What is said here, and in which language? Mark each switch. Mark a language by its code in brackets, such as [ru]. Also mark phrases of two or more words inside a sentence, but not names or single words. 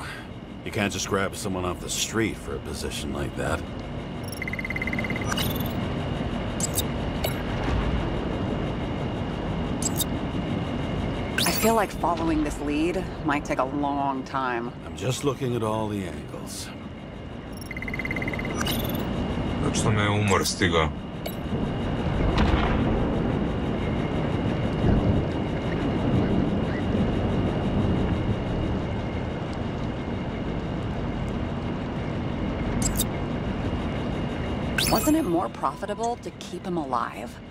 [en] You can't just grab someone off the street for a position like that. I feel like following this lead might take a long time. I'm just looking at all the angles. [hr] Točno me je umor stigao. [en] Wasn't it more profitable to keep him alive?